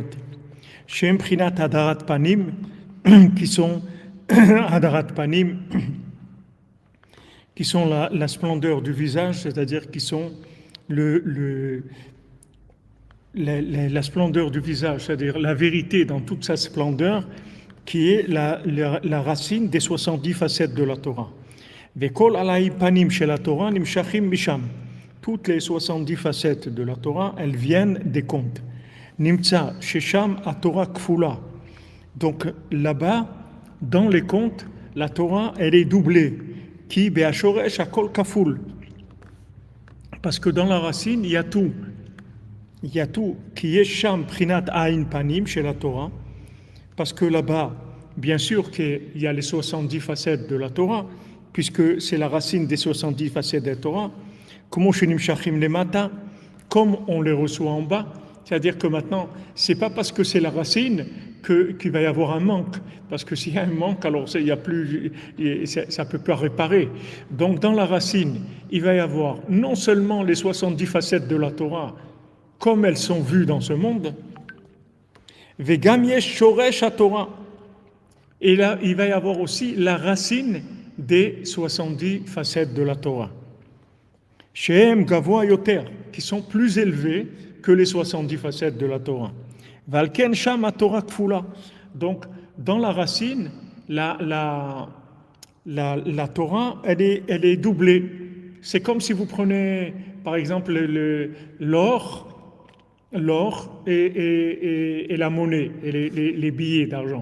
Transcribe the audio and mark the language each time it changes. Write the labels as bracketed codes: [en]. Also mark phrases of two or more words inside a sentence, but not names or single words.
[he] שם פרינת הדרת פנים, [fr] qui sont [he] הדרת פנים, [fr] qui sont la splendeur du visage, c'est-à-dire qui sont la splendeur du visage, c'est-à-dire la vérité dans toute sa splendeur, qui est la racine des 70 facettes de la Torah. [he] וכל ע' פנים של התורה נמשכים משם. [fr] Toutes les 70 facettes de la Torah, elles viennent des contes. [he] נמצא ששם התורה כפולה. [fr] Donc là-bas, dans les contes, la Torah, elle est doublée. [he] כי בשורש הכל כפול. [fr] Parce que dans la racine, il y a tout. Il y a tout. [he] כי יש שם פרינת ע' פנים של התורה. [fr] Parce que là-bas, bien sûr qu'il y a les 70 facettes de la Torah, puisque c'est la racine des 70 facettes de la Torah. Comme on les reçoit en bas, c'est-à-dire que maintenant, c'est pas parce que c'est la racine qu'il va y avoir un manque, parce que s'il y a un manque, alors il y a plus, ça peut pas réparer. Donc dans la racine, il va y avoir non seulement les 70 facettes de la Torah, comme elles sont vues dans ce monde, [he] וגם יש שורש תורה. [fr] Et là, il va y avoir aussi la racine des 70 facettes de la Torah. [he] שהם גבוה יותר, [fr] qui sont plus élevées que les 70 facettes de la Torah. [he] ולכן שם התורה כפולה. [fr] Donc, dans la racine, la Torah, elle est doublée. C'est comme si vous prenez, par exemple, l'or et la monnaie, et les billets d'argent.